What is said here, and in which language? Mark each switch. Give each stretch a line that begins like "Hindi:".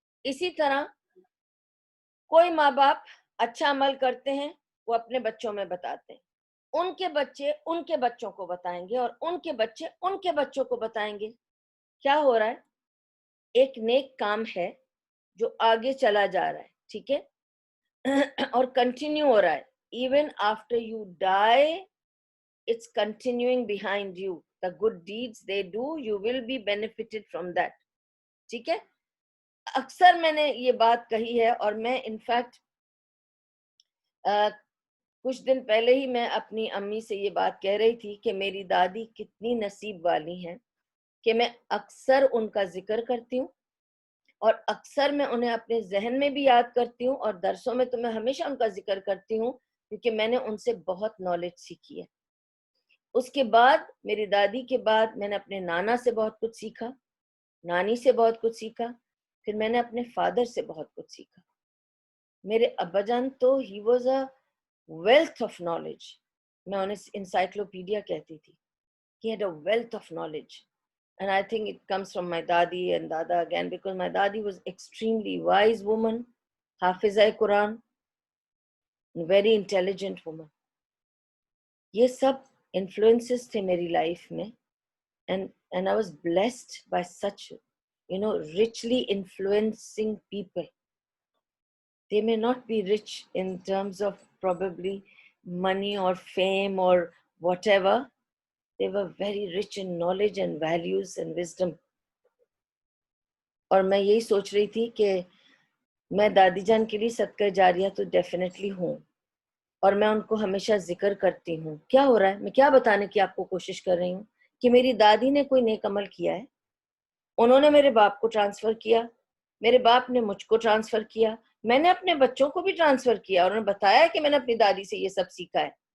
Urdu: اسی طرح کوئی ماں باپ اچھا عمل کرتے ہیں، وہ اپنے بچوں میں بتاتے ہیں، ان کے بچے ان کے بچوں کو بتائیں گے، اور ان کے بچے ان کے بچوں کو بتائیں گے. کیا ہو رہا ہے؟ ایک نیک کام ہے جو آگے چلا جا رہا ہے. ٹھیک ہے، اور کنٹینیو ہو رہا ہے.
English: Even after you die it's continuing behind you. The good deeds they do, you will be benefited from that.
Urdu: ٹھیک ہے. اکثر میں نے یہ بات کہی ہے، اور میں انفیکٹ کچھ دن پہلے ہی میں اپنی امی سے یہ بات کہہ رہی تھی کہ میری دادی کتنی نصیب والی ہیں کہ میں اکثر ان کا ذکر کرتی ہوں، اور اکثر میں انہیں اپنے ذہن میں بھی یاد کرتی ہوں، اور درسوں میں تو میں ہمیشہ ان کا ذکر کرتی ہوں، کیونکہ میں نے ان سے بہت نالج سیکھی ہے. اس کے بعد، میری دادی کے بعد، میں نے اپنے نانا سے بہت کچھ سیکھا، نانی سے بہت کچھ سیکھا، پھر میں نے اپنے فادر سے بہت کچھ سیکھا. میرے ابا جان تو
English: He was a wealth of knowledge.
Urdu: میں انہیں انسائکلوپیڈیا کہتی تھی.
English: He had a wealth of knowledge. And I think it comes from my dadi and dada again, because my dadi was extremely wise woman, Hafizah Quran, very intelligent woman.
Urdu: یہ سب influences تھے میری life میں,
English: and I was blessed by such, richly influencing people. They may not be rich in terms of probably money or fame or whatever. They were very rich in knowledge and values and wisdom.
Urdu: اور میں یہی سوچ رہی تھی کہ میں دادی جان کے لیے صدقہ جاریہ تو ڈیفینیٹلی ہوں, اور میں ان کو ہمیشہ ذکر کرتی ہوں. کیا ہو رہا ہے, میں کیا بتانے کی آپ کو کوشش کر رہی ہوں کہ میری دادی نے کوئی نیک عمل کیا ہے, انہوں نے میرے باپ کو ٹرانسفر کیا, میرے باپ نے مجھ کو ٹرانسفر کیا, میں نے اپنے بچوں کو بھی ٹرانسفر کیا, اور انہوں نے بتایا کہ میں نے اپنی دادی سے یہ سب سیکھا ہے.